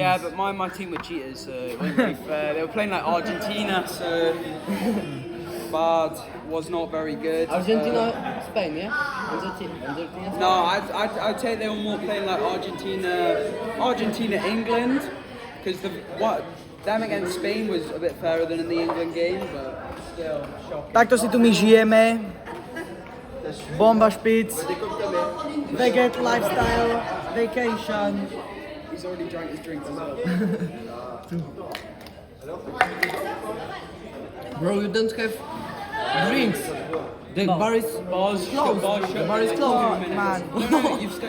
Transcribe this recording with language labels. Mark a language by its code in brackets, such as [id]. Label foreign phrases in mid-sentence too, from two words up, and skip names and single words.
[en] Yeah, but my team were cheaters, so it wasn't really fair. They were playing like Argentina, so Bard was not very good. Argentina, Spain, yeah. Argentina. Spain. No, I'd say they were more playing like Argentina, England, because them against Spain was a bit fairer than in the England game, but still shocking. [sk] Takto si tu my žijeme. Bomba špic. [en] Veget lifestyle. Vacation. He's already drank his drinks as well. Bro, you don't have drinks. The bar is closed. The bar is closed. Man, You've still